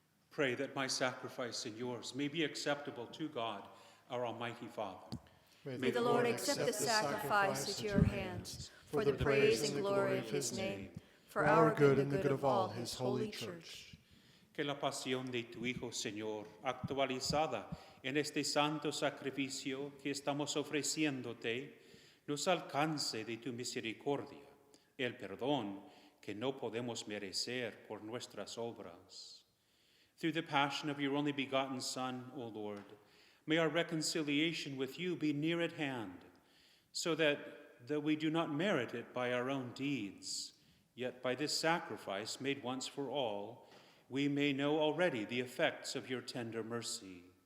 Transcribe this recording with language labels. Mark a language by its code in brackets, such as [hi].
[en] Pray that my sacrifice and yours may be acceptable to God, our Almighty Father. May the Lord accept the sacrifice at your hands, for the praise and glory of his name, for our good and the good of all his holy church. [es] Que la pasión de tu Hijo, Señor, actualizada en este santo sacrificio que estamos ofreciéndote, nos alcance de tu misericordia, el perdón que no podemos merecer por nuestras obras. [en] Through the passion of your only begotten Son, O Lord, may our reconciliation with you be near at hand, so that though we do not merit it by our own deeds, yet by this sacrifice made once for all, we may know already the effects of your tender mercy.